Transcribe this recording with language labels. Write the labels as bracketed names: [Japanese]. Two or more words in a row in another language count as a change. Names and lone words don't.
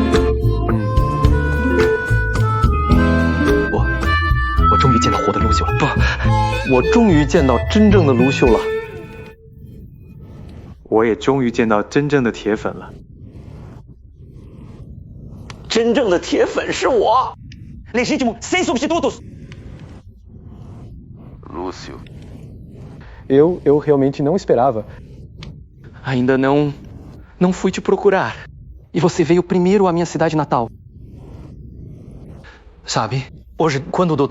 [Chinese] 我终于见到活的 Lucio 了。不，我终于见到真正的 Lucio 了。我也终于见到真正的铁粉了。真正的铁粉是我 [Portuguese] Legítimo, sem substitutos! Lúcio. Eu realmente não esperava. Ainda não fui te procurar. E você veio primeiro à minha cidade natal. Sabe, hoje, quando o Dr.